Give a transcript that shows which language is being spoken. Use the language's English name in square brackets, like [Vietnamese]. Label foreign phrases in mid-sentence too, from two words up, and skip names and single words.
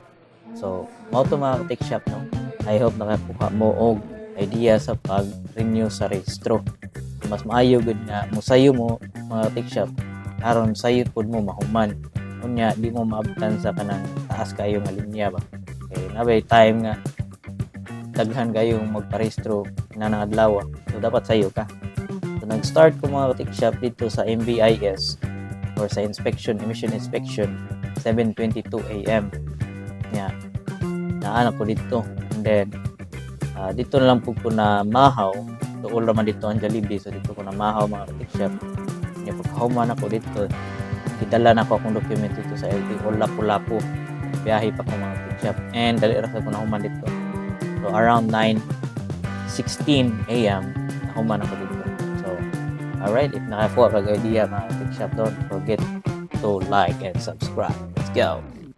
[Cebuano] So, mao to mga ka-tech shop, no? [English] I hope [Cebuano] nakakuha mo og idea sa pag-renew sa rehistro. Mas maayo gud nga musayo mo mga ka-tech shop aron sayo pod mo mahuman. Unya di mo maabtan sa kanang taas kayo nga linya ba. Okay, nabay time nga daghan kayong magparehistro na ng adlaw. So dapat sayo ka. So nag-start ko mga ka-tech shop dito sa MVIS or sa [English] emission inspection [Cebuano] 7:22 AM. Naan ako dito. [English] And then [Cebuano] dito na lang po ko na mahaw. Tuol naman dito ang Jollibee. So dito ko na mahaw mga ka-tech shop. Pagkahuman ako dito, idala na ako akong document dito sa LTO. Lapu-lapu. Biyahe pa ko mga ka-tech shop. And dali rasa ko na human dito. So around 9:16 AM nahuman ako dito. [English] So alright, if [Cebuano] nakakuha ka idea mga ka-tech shop, [English] don't forget to like and subscribe. Let's go!